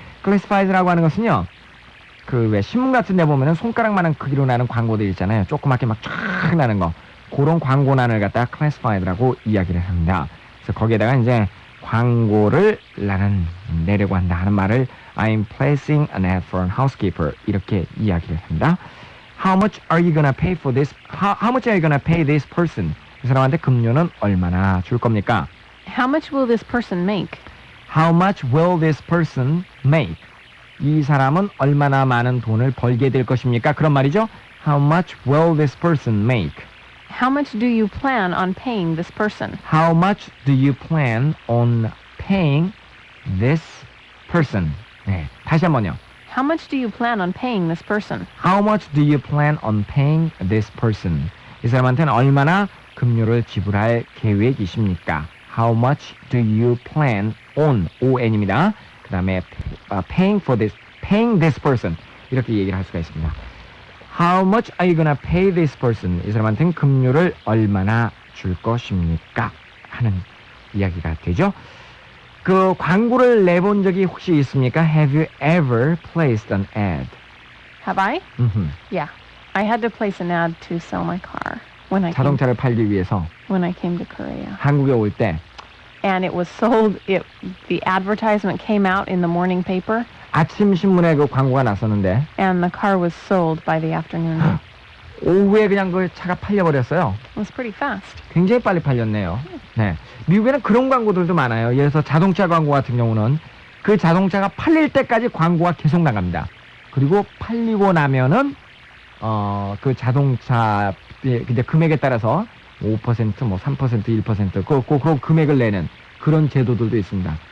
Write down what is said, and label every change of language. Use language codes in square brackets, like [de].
[ko] classifies라고 하는 것은요. 그 왜 신문 같은 데 보면은 손가락만한 크기로 나는 광고들 있잖아요. 조그맣게 막 쫙 나는 거. 그런 광고란을 갖다가 classified라고 이야기를 합니다. 그래서 거기에다가 이제 광고를 나는 내려고 한다 하는 말을 [en] I'm placing an ad for a housekeeper [ko] 이렇게 이야기를 합니다. [en] How much are you gonna pay for this? How much are you gonna pay this person? [ko] 이 사람한테 급료는 얼마나 줄 겁니까? [en] How much will this person make? How much will this person make? [ko] 이 사람은 얼마나 많은 돈을 벌게 될 것입니까? 그런 말이죠. [en] How much will this person make? How much do you plan on paying this person? How much do you plan on paying this person? [ko] 네, 다시 한번요. [en] How much do you plan on paying this person? How much do you plan on paying this person? [ko] 이 사람한테는 얼마나 급료를 지불할 계획이십니까? [en] How much do you plan on? on입니다. [ko] 그 다음에 [en] paying this person [ko] 이렇게 얘기를 할 수가 있습니다. [en] How much are you gonna pay this person? [ko] 이 사람한테는 급료를 얼마나 줄 것입니까? 하는 이야기가 되죠. 그 광고를 내본 적이 혹시 있습니까? [en] Have you ever placed an ad? Have I? Yeah. I had to place an ad to sell my car when I [ko] 자동차를 팔기 위해서 [en] came to Korea. [ko] 한국에 올 때 [en] And it was sold the advertisement came out in the morning paper [ko] 아침 신문에 그 광고가 났었는데 [en] and the car was sold by the afternoon. [ko] 오후에 그냥 그 차가 팔려버렸어요. [en] It was pretty fast. [ko] 굉장히 빨리 팔렸네요. 네, 미국에는 그런 광고들도 많아요. 예를 들어서 자동차 광고 같은 경우는 그 자동차가 팔릴 때까지 광고가 계속 나갑니다. 그리고 팔리고 나면은 그 자동차 이제 금액에 따라서 5%, 뭐 3%, 1% 그 금액을 내는 그런 제도들도 있습니다.